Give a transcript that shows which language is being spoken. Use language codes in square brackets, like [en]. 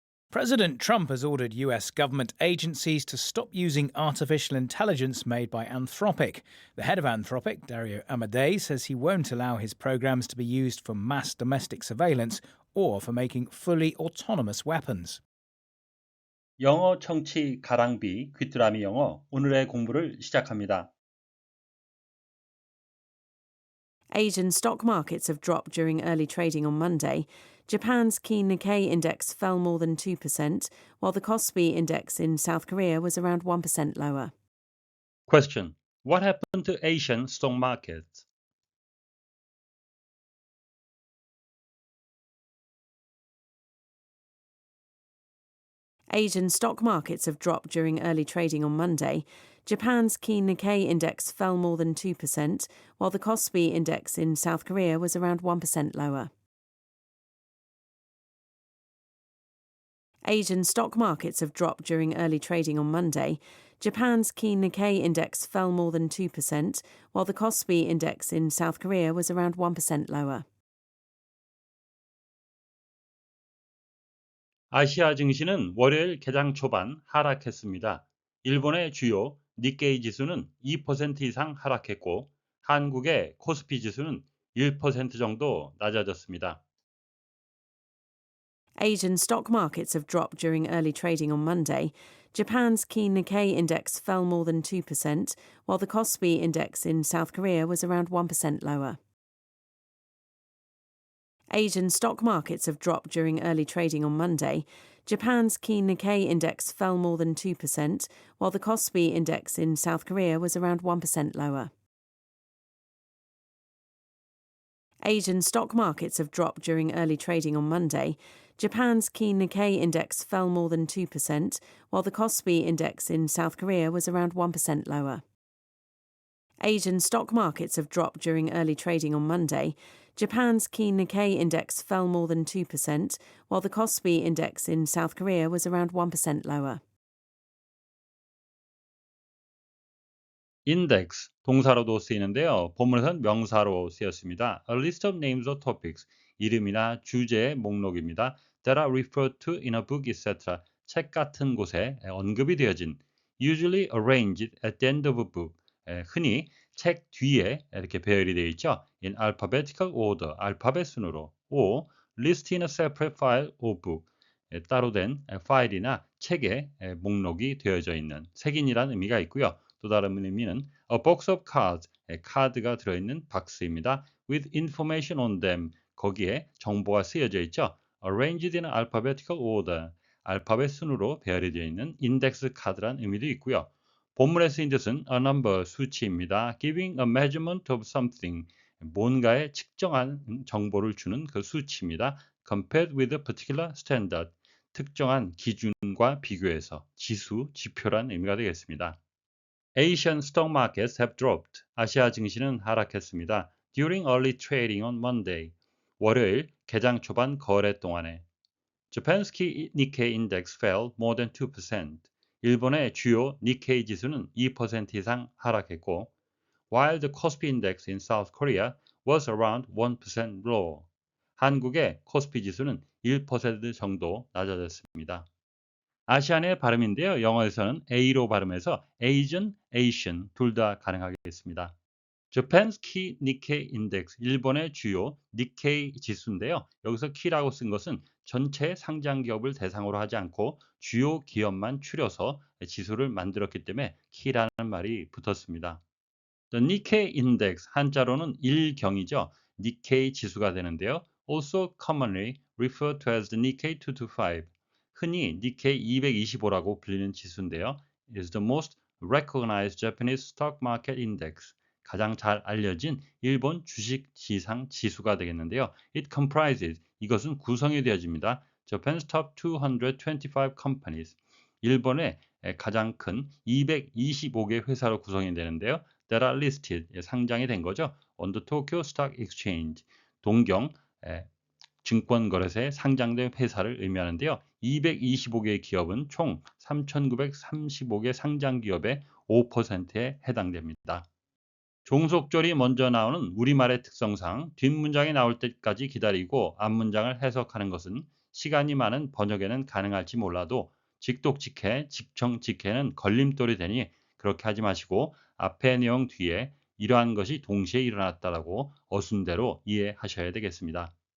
[en] President Trump has ordered US government agencies to stop using artificial intelligence made by Anthropic. The head of Anthropic, Dario Amodei, says he won't allow his programs to be used for mass domestic surveillance or for making fully autonomous weapons. [ko] 영어 청취 가랑비 귀뚜라미 영어 오늘의 공부를 시작합니다. [en] Asian stock markets have dropped during early trading on Monday. Japan's key Nikkei index fell more than 2%, while the Kospi index in South Korea was around 1% lower. Question. What happened to Asian stock markets? Asian stock markets have dropped during early trading on Monday. Japan's key Nikkei index fell more than 2%, while the Kospi index in South Korea was around 1% lower. Asian stock markets have dropped during early trading on Monday. Japan's key Nikkei index fell more than 2%, while the Kospi index in South Korea was around 1% lower. [ko] 아시아 증시는 월요일 개장 초반 하락했습니다. 일본의 주요 니케이 지수는 2% 이상 하락했고 한국의 코스피 지수는 1% 정도 낮아졌습니다. [en] Asian stock markets have dropped during early trading on Monday. Japan's key Nikkei index fell more than 2%, while the Kospi index in South Korea was around 1% lower. Asian stock markets have dropped during early trading on Monday. Japan's key Nikkei index fell more than 2%, while the Kospi index in South Korea was around 1% lower. Asian stock markets have dropped during early trading on Monday. Japan's key Nikkei index fell more than 2%, while the Kospi index in South Korea was around 1% lower. Asian stock markets have dropped during early trading on Monday. Japan's key Nikkei index fell more than 2%, while the Kospi index in South Korea was around 1% lower. [ko] index 동사로도 쓰이는데요. 본문에서는 명사로 쓰였습니다. [en] A list of names or topics [ko] 이름이나 주제의 목록입니다. [en] that are referred to in a book, etc. [ko] 책 같은 곳에 언급이 되어진 [en] usually arranged at the end of a book [ko] 흔히 책 뒤에 이렇게 배열이 되어 있죠. [en] in alphabetical order [ko] 알파벳 순으로 [en] or list in a separate file or book [ko] 따로 된 파일이나 책에 목록이 되어져 있는 색인이라는 의미가 있고요. 또 다른 의미는 [en] a box of cards, [ko] 카드가 들어있는 박스입니다. [en] with information on them, [ko] 거기에 정보가 쓰여져 있죠. [en] arranged in alphabetical order, [ko] 알파벳 순으로 배열이 되어 있는 인덱스 카드란 의미도 있고요. 본문에 쓰인 뜻은 [en] a number, [ko] 수치입니다. [en] giving a measurement of something, [ko] 뭔가에 측정한 정보를 주는 그 수치입니다. [en] compared with a particular standard, [ko] 특정한 기준과 비교해서 지수, 지표란 의미가 되겠습니다. [en] Asian stock markets have dropped. [ko] 아시아 증시는 하락했습니다. [en] During early trading on Monday. [ko] 월요일 개장 초반 거래 동안에. [en] Japan's key Nikkei index fell more than 2%. [ko] 일본의 주요 니케이 지수는 2% 이상 하락했고, [en] while the Kospi index in South Korea was around 1% lower. [ko] 한국의 코스피 지수는 1% 정도 낮아졌습니다. 아시안의 발음인데요. 영어에서는 A로 발음해서 Asian, Asian 둘 다 가능하겠습니다. [en] Japan's key Nikkei index, [ko] 일본의 주요 니케이 지수인데요. 여기서 key라고 쓴 것은 전체 상장 기업을 대상으로 하지 않고 주요 기업만 추려서 지수를 만들었기 때문에 key라는 말이 붙었습니다. [en] The Nikkei index, [ko] 한자로는 일경이죠. 니케이 지수가 되는데요. [en] Also commonly referred to as the Nikkei 225. [ko] 흔히 니케이 225라고 불리는 지수인데요. [en] It is the most recognized Japanese stock market index. [ko] 가장 잘 알려진 일본 주식 시장 지수가 되겠는데요. [en] It comprises, [ko] 이것은 구성이 되어집니다. [en] Japan's top 225 companies. [ko] 일본의 가장 큰 225개 회사로 구성이 되는데요. [en] That are listed, [ko] 상장이 된 거죠. [en] On the Tokyo Stock Exchange, [ko] 동경 증권거래소에 상장된 회사를 의미하는데요. 225개의 기업은 총 3,935개 상장 기업의 5%에 해당됩니다. 종속절이 먼저 나오는 우리말의 특성상 뒷문장이 나올 때까지 기다리고 앞문장을 해석하는 것은 시간이 많은 번역에는 가능할지 몰라도 직독직해, 직청직해는 걸림돌이 되니 그렇게 하지 마시고 앞의 내용 뒤에 이러한 것이 동시에 일어났다라고 어순대로 이해하셔야 되겠습니다.